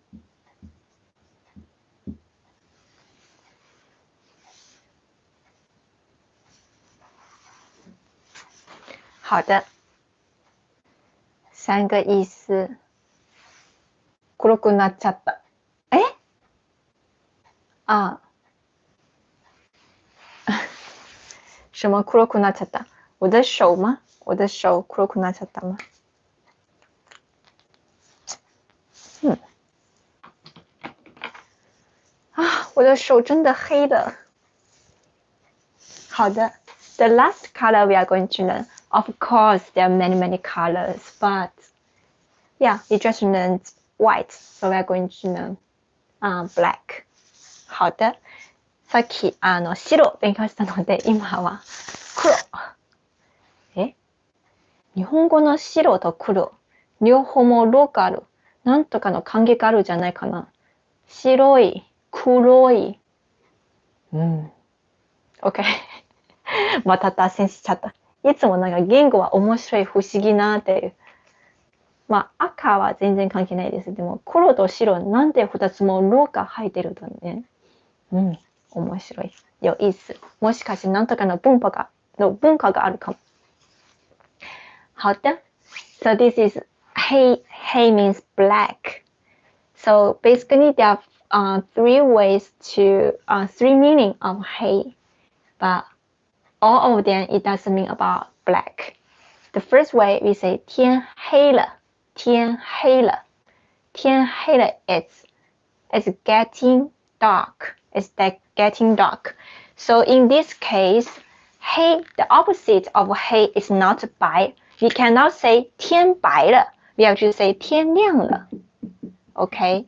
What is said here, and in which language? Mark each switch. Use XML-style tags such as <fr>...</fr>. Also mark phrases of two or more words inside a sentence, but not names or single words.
<zh>好的，三个意思。</zh> <ja>黒くなっちゃった。</ja> <zh>哎，啊，什么</zh> <ja>黒くなっちゃった？</ja> <zh>我的手吗？我的手</zh> <ja>黒くなっちゃった</ja> <zh>吗？我的手真的黑了。好的</zh> <en>，the last color we are going to learn. Of course, there are many colors, but yeah, we just learned white, so we are going to learn black.</en> <zh>好的、</zh> <ja>さっき白勉強したので、今は黒。日本語の白と黒、両方もローカル、なんとかの関係があるじゃないかな。白い、黒い。OK また脱線しちゃった。いつもなんか言語は面白い、不思議なっていう。まあ赤は全然関係ないです。でも黒と白なんで2つもローが入ってるとね。面白い。</ja> <zh>有意思。</zh> <ja>もしかしてなんとかの文化があるかも。</ja> <zh>好的。</zh> <en>So this is hey means black. So basically there are three meaning of hey, but all of them it doesn't mean about black. The first way we say</en> <zh>天黑了，天黑了，天黑了</zh> <en>it's getting dark. It's like getting dark. So in this case, hey, the opposite of hey is not 白. We cannot say</en> <zh>天白了.</zh> <en>We have to say</en> <zh>天亮了.</zh> <en>Okay.</en>